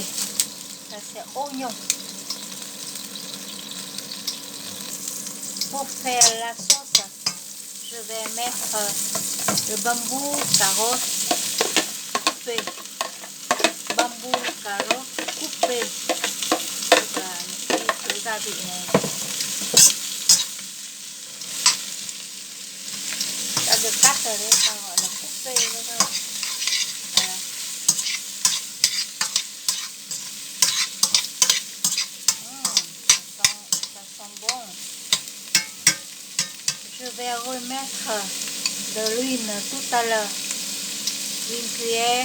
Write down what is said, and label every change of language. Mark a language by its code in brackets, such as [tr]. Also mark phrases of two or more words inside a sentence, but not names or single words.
[fr] Ça c'est oignon. Pour faire la sauce, je vais mettre le bambou, carotte coupé. Bambou, carotte coupé. [vi] Và những cái thứ gia vị này đã được cắt rồi đấy, ta gọi là coupé đấy thôi. [fr] Je vais remettre de l'huile tout à l'heure, une cuillère.